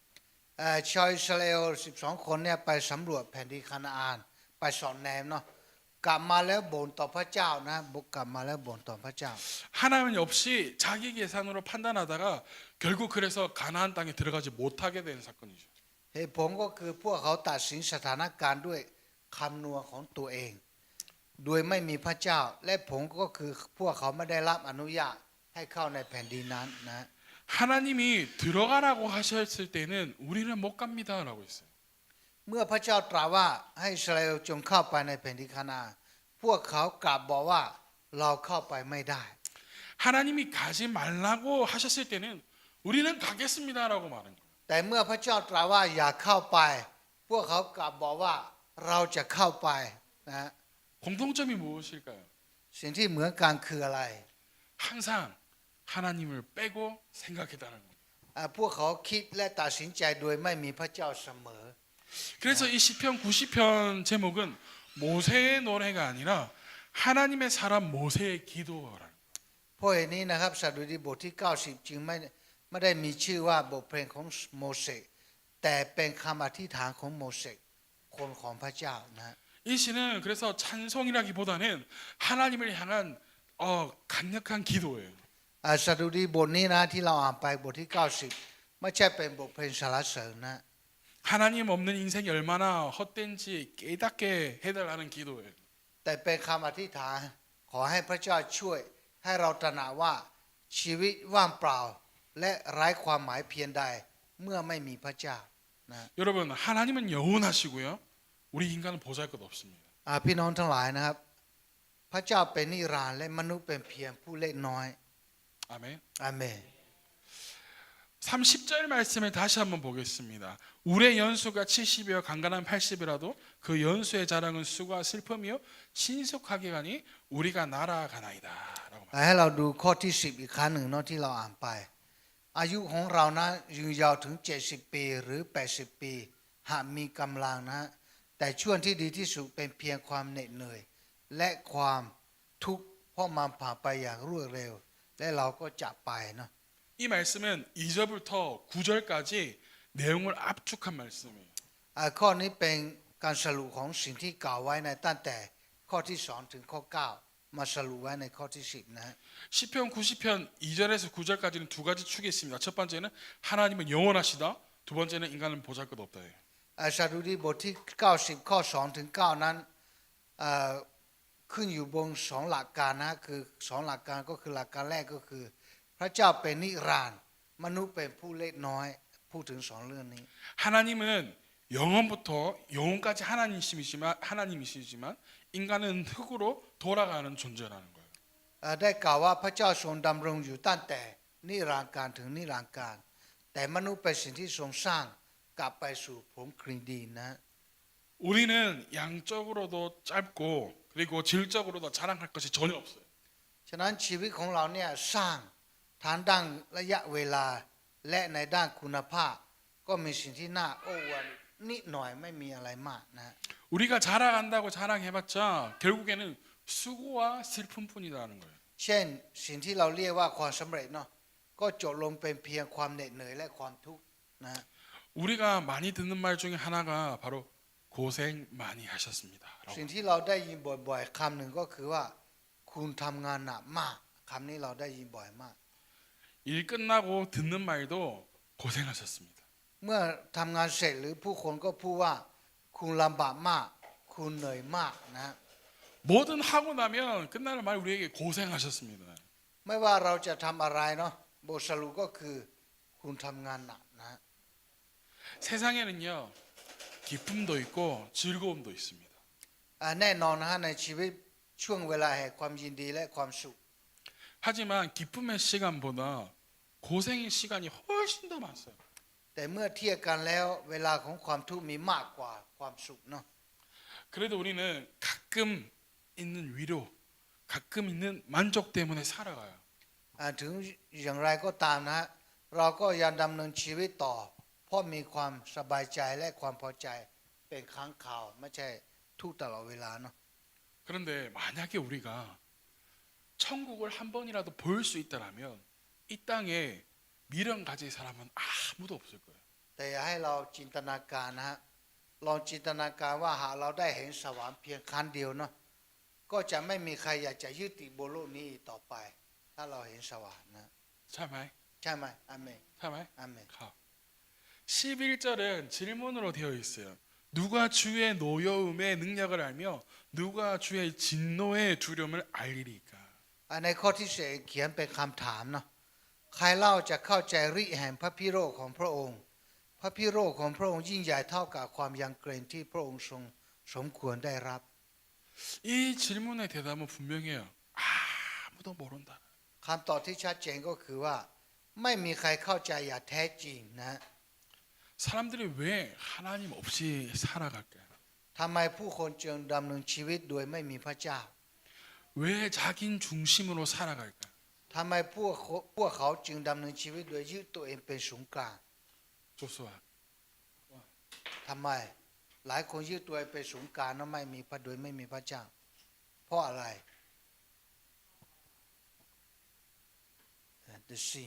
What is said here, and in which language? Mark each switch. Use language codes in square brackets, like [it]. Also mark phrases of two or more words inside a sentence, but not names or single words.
[th] ชาวอิสราเอล12คนเนี่ยไปสำรวจแผ่นดินคานาอันไปสอนแนมเนาะกลับมาแล้วบ่นต่อพระเจ้านะบุกกลับมาแล้วบ่นต่อพระเจ้า [ko] 하나님 없이 자기 계산으로 판단하다가 결국 그래서 가나안 땅에 들어가지 못하게 되는 사건이죠. [th] เหตุผลก็คือพวกเขาตัดสินสถานการณ์ด้วยคำนวณของตัวเองโดยไม่มีพระเจ้าและผลก็คือพวกเขาไม่ได้รับอนุญาตให้เข้าในแผ่นดินนั้นนะ [ko] 하나님이 들어가라고 하셨을 때는 우리는 못 갑니다라고 했어요. [th] เมื่อพระเจ้าตรัสว่าให้อิสราเอลจงเข้าไปในแผ่นดินคานาอันพวกเขากลับบอกว่าเราเข้าไปไม่ได้ [ko] 하나님이 가지 말라고 하셨을 때는 우리는 가겠습니다라고 말한 거예요. [th] แต่เมื่อพระเจ้าตรัสว่าอย่าเข้าไป พวกเขากลับบอกว่าเราจะเข้าไปนะฮะ [ko] 공통점이 무엇일까요? [th] สิ่งที่เหมือนกันคืออะไร [ko] 항상 하나님을 빼고 생각했다는 겁니다. [th] พวกเขาคิดและตัดสินใจโดยไม่มีพระเจ้าเสมอ [ko] 그래서 이 시편 90편 제목은 모세의 노래가 아니라 하나님의 사람 모세의 기도라는 거예요. [th] เพราะเหตุนี้นะครับสดุดีบทที่ 90 จึงไม่ได้มีชื่อว่าบทเพลงของโมเสสแต่เป็นคำอธิษฐานของโมเสสคนของพระเจ้านะ [ko] 이 시는 그래서 찬송이라기보다는 하나님을 향한 강력한 기도예요. [th] สดุดีบทนี้นะที่เราอ่านไปบทที่ 90 ไม่ใช่เป็นบทเพลงสรรเสริญนะ [ko] 하나님 없는 인생이 얼마나 헛된지 깨닫게 해달라는 기도예요. [th] แต่เป็นคำอธิษฐานขอให้พระเจ้าช่วยให้เราตระหนักว่าชีวิตว่างเปล่า และไร้ความหมายเพียงใดเมื่อไม่มีพระเจ้านะ [ko] 여러분 하나님은 영원하시고요. 우리 인간은 보잘것 없습니다. [th] พี่น้องทั้งหลายนะครับ พระเจ้าเป็นนิรันดร์และมนุษย์เป็นเพียงผู้เล็กน้อย [ko] 아멘. [th] อาเมน [ko] 30절 말씀을 다시 한번 보겠습니다. 우리의 연수가 70이여 강간한 80이라도 그 연수의 자랑은 수고와 슬픔이요 신속하게 가니 우리가 날아가나이다. 라고 [th] ให้เราดูข้อที่ 10 อีกครั้งหนึ่งเนาะที่เราอ่านไป อายุของเรานะยืนยาวถึง 70 ปีหรือ 80 ปี หากมีกำลังนะแต่ช่วงที่ดีที่สุดเป็นเพียงความเหน็ดเหนื่อย และความทุกข์เพราะมันผ่านไปอย่างรวดเร็ว และเราก็จากไปเนาะ [ko] 이 말씀은 2절부터 9절까지 내용을 압축한 말씀이에요. [th] ข้อนี้เป็นการสรุปของสิ่งที่กล่าวไว้ในตั้งแต่ข้อที่ 2 ถึงข้อ 9 มาสรุปไว้ในข้อที่ 10 นะ [ko] 시편 90편 2절에서 9절까지는 두 가지 축이 있습니다. 첫 번째는 하나님은 영원하시다. 두 번째는 인간은 보잘것 없다예요. [th] สดุดีบทที่ 90 ข้อ 2 ถึง 9 นั้นขึ้นอยู่บน2หลักการนะคือ2หลักการก็คือหลักการแรกก็คือ พระเจ้าเป็นนิรันดร์มนุษย์เป็นผู้เล็กน้อยพูดถึง2เรื่องนี้ [ko] 하나님은 영원부터 영원까지 하나님이시지만 인간은 흙으로 돌아가는 존재라는 거예요. [th] ได้กล่าวว่าพระเจ้าทรงดำรงอยู่ตั้งแต่นิรันดร์การถึงนิรันดร์การแต่มนุษย์เป็นสิ่งที่ทรงสร้างกลับไปสู่ผงคลีนดินนะ [ko] 우리는 양적으로도 짧고 그리고 질적으로도 자랑할 것이 전혀 없어요. [th] ฉะนั้นชีวิตของเราเนี่ยสร้างทางด้านระยะเวลาและในด้านคุณภาพ ก็มีสิ่งที่น่าโอ้อวดนิดหน่อยไม่มีอะไรมากนะ [ko] 우리가 자랑한다고 자랑해봤자 결국에는 수고와 슬픔뿐이라는 거예요. [th] เช่นสิ่งที่เราเรียกว่าความสำเร็จเนาะก็จบลงเป็นเพียงความเหน็ดเหนื่อยและความทุกข์นะ [ko] 우리가 많이 듣는 말 중에 하나가 바로 고생 많이 하셨습니다. [th] สิ่งที่เราได้ยินบ่อยๆคำหนึ่งก็คือว่าคุณทำงานหนักมากคำนี้เราได้ยินบ่อยมาก [ko] 일 끝나고 듣는 말도 고생하셨습니다. [th] เมื่อทำงานเสร็จหรือผู้คนก็พูดว่าคุณลำบากมากคุณเหนื่อยมากนะ [ko] 뭐든 하고 나면 끝나는 말 우리에게 고생하셨습니다. [th] ไม่ว่าเราจะทำอะไรเนาะบทสรุปก็คือคุณทำงานหนักนะ [ko] 세상에는요 기쁨도 있고 즐거움도 있습니다. [th] แน่นอนนะฮะในชีวิตช่วงเวลาแห่งความยินดีและความสุข [ko] 하지만 기쁨의 시간보다 고생의 시간이 훨씬 더 많아요. [th] แต่เมื่อเทียบกันแล้วเวลาของความทุกข์มีมากกว่าความสุขเนาะ [ko] 그래도 우리는 가끔 있는 위로, 가끔 있는 만족 때문에 살아가요. [th] ถึงอย่างไรก็ตามนะเราก็ยังดำเนินชีวิตต่อ เพราะมีความสบายใจและความพอใจเป็นครั้งคราวไม่ใช่ทุกตลอดเวลาเนาะ [ko] 그런데 만약에 우리가 천국을 한 번이라도 볼 수 있다라면 이 땅에 미련 가질 사람은 아무도 없을 거예요. [th] แต่อยากให้เราจินตนาการนะฮะลองจินตนาการว่าหากเราได้เห็นสวรรค์เพียงครั้งเดียวเนาะก็จะไม่มีใครอยากจะยึดติดบนโลกนี้อีกต่อไป ถ้าเราเห็นสวรรค์นะ [ko] 참아요? [th] ใช่ไหมอาเมน [ko] 참아요? [th] อาเมน [ko] 가. 11절은 질문으로 되어 있어요. 누가 주의 노여움의 능력을 알며 누가 주의 진노의 두려움을 알리리까? [th] ในข้อที่4เขียนเป็นคำถามเนาะใครเล่าจะเข้าใจฤทธิ์แห่งพระพิโรธของพระองค์ พระพิโรธของพระองค์ยิ่งใหญ่เท่ากับความยำเกรงที่พระองค์ทรงสมควรได้รับ [ko] 이 질문의 대답은 분명해요. 아무도 모른다. [th] คำตอบที่ชัดเจนก็คือว่า ไม่มีใครเข้าใจอย่างแท้จริงนะ [ko] 사람들이 왜 하나님 없이 살아갈까요? [th] ทำไมผู้คนจึงดำเนินชีวิตโดยไม่มีพระเจ้า [ko] 왜 자기 중심으로 살아갈까요? [th] ทำไมพวกเขาจึงดำเนินชีวิตโดยยึดตัวเองเป็นศูนย์กลาง [ko] 조수아 [th] ทำไม หลายคนยึดตัวเองเป็นศูนย์กลางแล้วไม่มีพระโดยไม่มีพระเจ้า เพราะอะไร [en] The sin